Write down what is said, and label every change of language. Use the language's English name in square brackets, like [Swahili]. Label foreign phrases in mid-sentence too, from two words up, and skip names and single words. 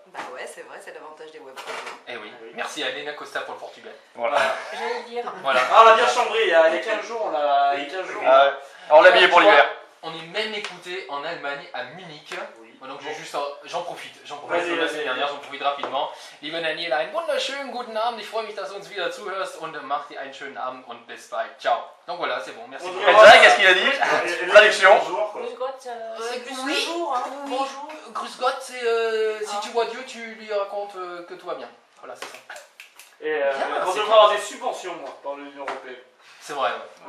[French] Bah ouais, c'est vrai, c'est l'avantage des web. Eh oui. Merci à Elena Costa pour le Portugal. Voilà. J'allais le dire. Voilà. Ah, on a bien chambré, il y a 15 jours, on a... Il y a 15 jours, Ah ouais. On l'a habillé pour l'hiver. On est même écouté en Allemagne, à Munich. Oui. Donc j'en profite. Vas-y, La vas-y. semaine dernière, j'en profite rapidement. [German] Liebe Daniela, einen wunderschönen guten Abend. Ich freue mich, dass du uns wieder zuhörst und mach dir einen schönen Abend und bis bald. Ciao. [French] Donc voilà, c'est bon. Merci On beaucoup. dirait- Elsa, qu'est-ce qu'il a dit? Et Traduction. Bonjour, quoi. [German] Grüß Gott, [French] c'est plus oui, bonjour. Hein. oui. Bonjour. [German] Grüß Gott, [French] c'est si tu vois Dieu, tu lui racontes que tout va bien. Voilà, c'est ça. Et Bien, on c'est devrait bien. avoir des subventions, moi, par l'Union Européenne. C'est vrai, ouais. Mais